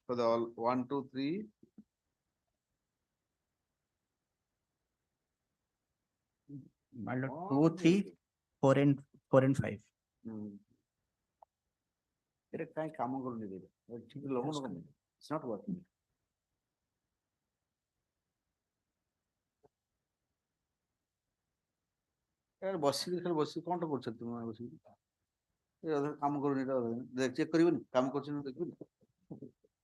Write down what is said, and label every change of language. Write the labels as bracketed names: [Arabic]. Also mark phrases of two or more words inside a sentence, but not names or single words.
[English] For the all 1, 2, 3. My Lord, 2, 3, 4 and 5. It's not working. [Odia] ବସିକି ଖାଲି ବସିକି କଣଟା କରୁଛ ତୁମେ ବସିକି କାମ କରୁନି ଚେକ୍ କରିବନି କାମ କରୁଛି ନା ଦେଖିବନି।